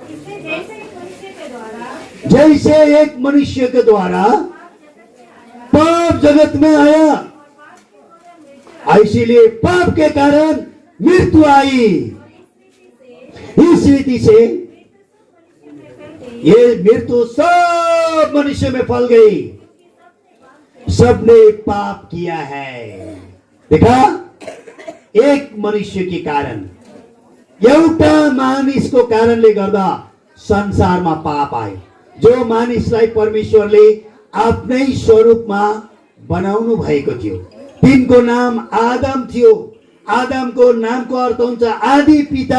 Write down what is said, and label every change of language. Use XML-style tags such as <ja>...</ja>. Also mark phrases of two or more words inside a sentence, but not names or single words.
<hi>जैसे एक मनुष्य के द्वारा पाप जगत में आया, इसीलिए पाप के कारण मृत्यु आई। इस रीति से ये मृत्यु सब मनुष्य में फैल गई। सबने पाप किया है। देखा, एक मनुष्य के कारण,</hi> <ne>एउटा मानिसको कारणले गर्दा संसारमा पाप आयो। जो मानिसलाई परमेश्वरले आफ्नै स्वरूपमा बनाउनु भएको थियो, तिनको नाम आदम थियो। आदमको नामको अर्थ हुन्छ आदि पिता।</ne>